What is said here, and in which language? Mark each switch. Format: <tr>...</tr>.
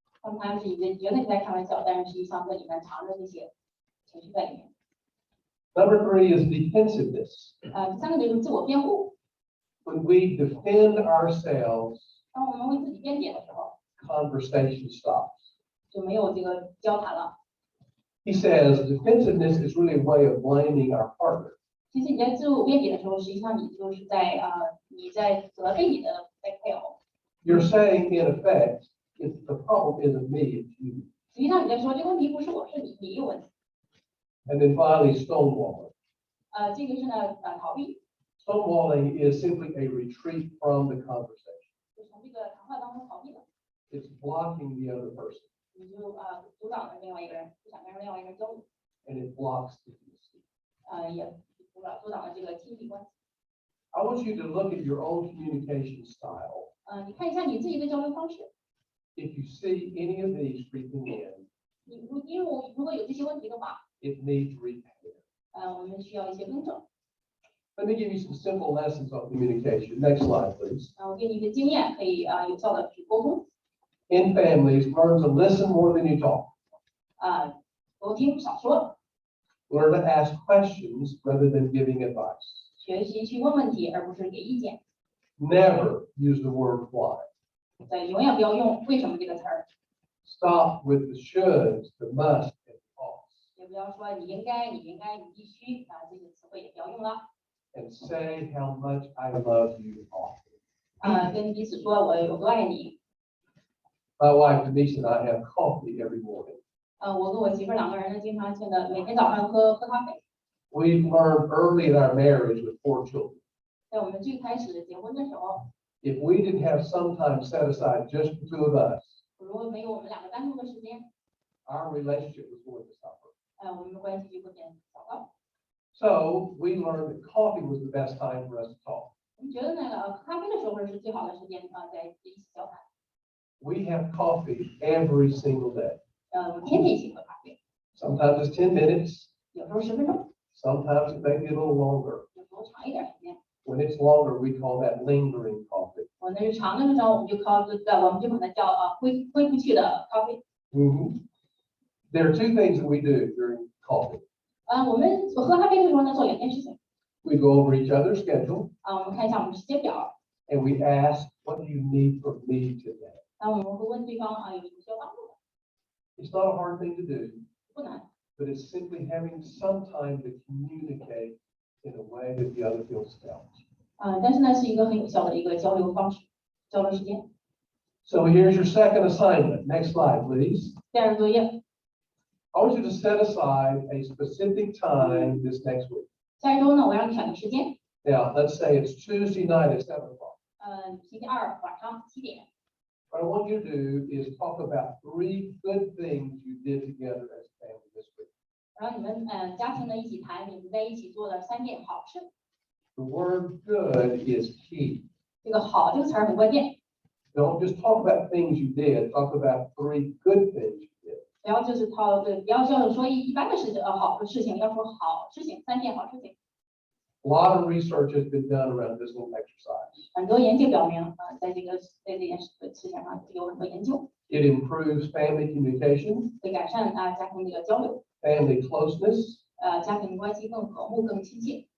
<zh>他们是觉得你在开玩笑，但是实际上在里面藏着这些情绪在里面。</zh> <en>Number 3 is defensiveness.</en> <zh>第3个就是自我辩护。</zh> <en>When we defend ourselves,</en> <zh>当我们为自己辩解的时候，</zh> <en>conversation stops.</en> <zh>就没有这个交谈了。</zh> <en>He says defensiveness is really a way of blaming our partner.</en> <zh>其实你在自我辩解的时候，实际上你就是在你在责备你的配偶。</zh> <en>You're saying, in effect, the problem isn't me, it's you.</en> <zh>实际上你在说这个问题不是我，是你有问题。</zh> <en>And then finally, stonewalling.</en> <zh>这个是呢逃避，</zh> <en>Stonewalling is simply a retreat from the conversation.</en> <zh>就从这个谈话当中逃避了，</zh> <en>It's blocking the other person,</en> <zh>你就阻挡了另外一个人，不想跟另外一个人交流，</zh> <en>and it blocks intimacy.</en> <zh>也阻挡了这个亲密关系。</zh> <en>I want you to look at your own communication style.</en> <zh>你看一下你自己的交流方式，</zh> <en>If you see any of these creeping in,</en> <zh>如果有这些问题的话，</zh> <en>it needs repair.</en> <zh>我们需要一些更正。</zh> <en>Let me give you some simple lessons on communication. Next slide, please.</en> <zh>我给你一个经验，可以有效的去沟通。</zh> <en>In families, learn to listen more than you talk.</en> <zh>多听少说，</zh> <en>Learn to ask questions rather than giving advice.</en> <zh>学习去问问题，而不是给意见。</zh> <en>Never use the word why.</en> <zh>永远不要用为什么这个词儿，</zh> <en>Stop with the shoulds, the must, and oughts,</en> <zh>也不要说你应该、你必须这些词汇也不要用了。</zh> <en>and say how much I love you often.</en> <zh>跟彼此说我有多爱你。</zh> <en>My wife Denise and I have coffee every morning.</en> <zh>我跟我媳妇2个人呢，经常性的每天早上喝咖啡。</zh> <en>We've learned early in our marriage with 4 children.</en> <zh>在我们最开始结婚的时候，</zh> <en>If we didn't have some time set aside just for 2 of us,</en> <zh>如果没有我们2个单独的时间，</zh> <en>our relationship was going to suffer.</en> <zh>我们的关系就会变糟糕。</zh> <en>So we learned that coffee was the best time for us to talk.</en> <zh>我们觉得喝咖啡的时候是最好的时间在一起交谈。</zh> <en>We have coffee every single day.</en> <zh>我们天天一起喝咖啡，</zh> <en>Sometimes it's 10 minutes.</en> <zh>有时候10分钟，</zh> <en>Sometimes it may be a little longer.</en> <zh>有时候长一点时间。</zh> <en>When it's longer, we call that lingering coffee.</en> <zh>我那是长的时候，我们就把它叫挥不去的咖啡。</zh> <en>There are 2 things that we do during coffee.</en> <zh>我们喝咖啡的时候呢，做2件事情。</zh> <en>We go over each other's schedule</en> <zh>我们看一下我们时间表，</zh> <en>and we ask, what do you need from me today?</en> <zh>我们会问对方有什么需要帮助的，</zh> <en>It's not a hard thing to do,</en> <zh>不难。</zh> <en>but it's simply having some time to communicate in a way that the other feels felt.</en> <zh>但是呢，是一个很有效的一个交流方式，交流时间。</zh> <en>So here's your second assignment. Next slide, please.</en> <zh>第二个作业，</zh> <en>I want you to set aside a specific time this next week.</en> <zh>下一周呢，我让你选个时间，</zh> <en>Now, let's say it's Tuesday night at 7 o'clock.</en> <zh>星期二晚上7点。</zh> <en>What I want you to do is talk about 3 good things you did together as a family this week.</en> <zh>然后你们家庭呢一起谈你们在一起做的3件好事。</zh> <en>The word good is key.</en> <zh>这个好这个词儿很关键，</zh> <en>Don't just talk about things you did, talk about 3 good things you did.</en> <zh>不要就是不要就是说一般的事情好的事情，要说好事情3件好事情。</zh> <en>A lot of research has been done around this little exercise.</en> <zh>很多研究表明在这件事情上有很多研究，</zh> <en>It improves family communication,</en> <zh>会改善家庭这个交流，</zh> <en>family closeness,</en> <zh>家庭关系更和睦更亲切，</zh>